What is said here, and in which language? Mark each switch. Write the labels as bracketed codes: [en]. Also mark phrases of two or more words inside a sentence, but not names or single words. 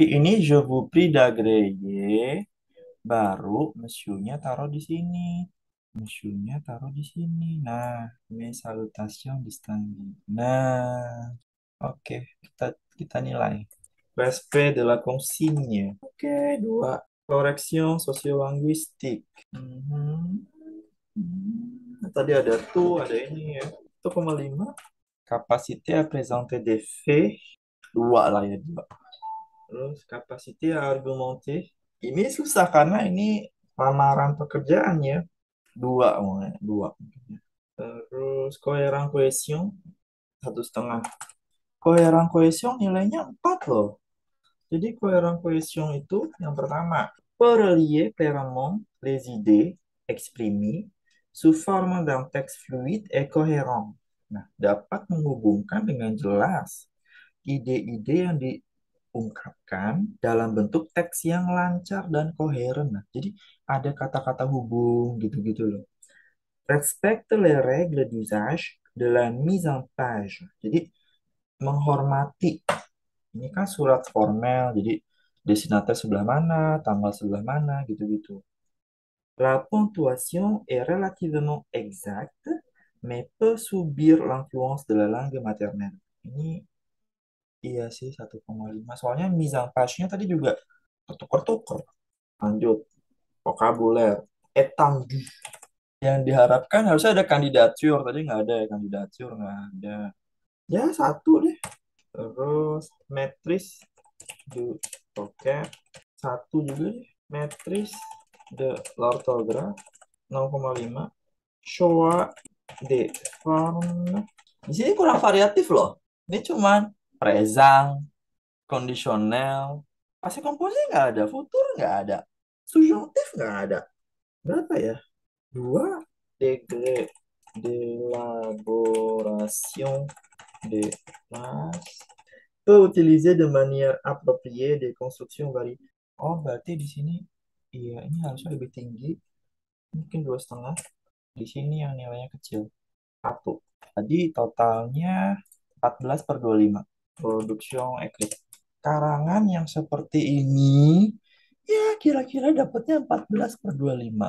[fr] Ini je vous prie d'agréer. [id] Baru monsieur-nya taruh di sini. Monsieur-nya taruh di sini. Nah, [fr] mes salutations distinguées. [id] Nah, oke. Kita kita nilai. [fr] Respect de la consigne. [id] Oke, dua. [fr] Correction sociolinguistique. [id] Mhm. Tadi ada tuh, ada ini ya. 1,5. [fr] Capacité à présenter des faits. [id] Dua lah ya, dua. Terus [fr] capacité à argumenter. [id] Ini susah karena ini lamaran pekerjaan ya. Dua, dua. [fr] Terus cohérent cohesion. [id] 1,5. [fr] Cohérent cohesion [id] nilainya 4 loh. Jadi [fr] cohérent cohesion [id] itu yang pertama, [fr] relier clairement les idées exprimées sous forme d'un texte fluide et cohérent. [id] Nah, dapat menghubungkan dengan jelas ide-ide yang diungkapkan dalam bentuk teks yang lancar dan koheren. Nah, jadi ada kata-kata hubung gitu-gitu loh. [fr] Respecte les règles d'usage de la mise en page. [id] Jadi menghormati. Ini kan surat formal, jadi destinataire sebelah mana, tanggal sebelah mana, gitu-gitu. [fr] La ponctuation est relativement exacte, mais peut subir l'influence de la langue maternelle. [id] Ini iya sih 1,5. Soalnya [fr] mise en page- [id] nya tadi juga ketuker-tuker. Lanjut, vokabuler, étendu. Yang diharapkan harusnya ada kandidatur. Tadi nggak ada ya kandidatur, nggak ada. Ya, satu deh. Terus, metris, oke. Satu juga deh. [fr] Metris de l'orthographe [id] 0,5. [fr] Choix de forme. [id] Di sini kurang variatif loh. Ini cuman present, kondisional. Passé composé nggak ada, futur nggak ada, subjunktif nggak ada. Berapa ya? Dua. [fr] Degré d'élaboration des phrases. Peut utiliser de manière appropriée des constructions variées. [id] Oh, berarti di sini, iya, ini harusnya lebih tinggi. Mungkin 2,5. Di sini yang nilainya kecil. Satu. Tadi totalnya 14/25. [fr] Production écrit. [id] Karangan yang seperti ini, ya kira-kira dapatnya 14/25.